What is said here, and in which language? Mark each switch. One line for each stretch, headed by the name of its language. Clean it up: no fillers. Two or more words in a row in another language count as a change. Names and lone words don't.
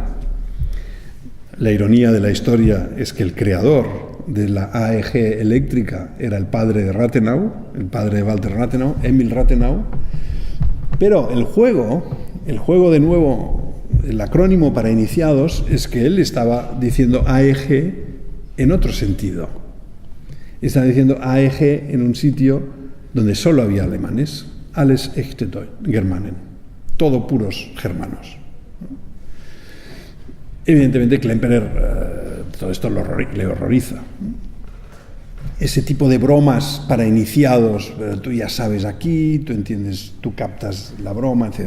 Spanish: La ironía de la historia es que el creador de la AEG eléctrica era el padre de Rathenau, el padre de Walter Rathenau, Emil Rathenau. Pero el juego de nuevo, el acrónimo para iniciados, es que él estaba diciendo AEG en otro sentido. Estaba diciendo AEG en un sitio donde solo había alemanes,
German: alles echte Germanen,
Spanish: todo puros germanos. Evidentemente Klemperer todo esto le horroriza. Ese tipo de bromas para iniciados, tú ya sabes aquí, tú entiendes, tú captas la broma, etc.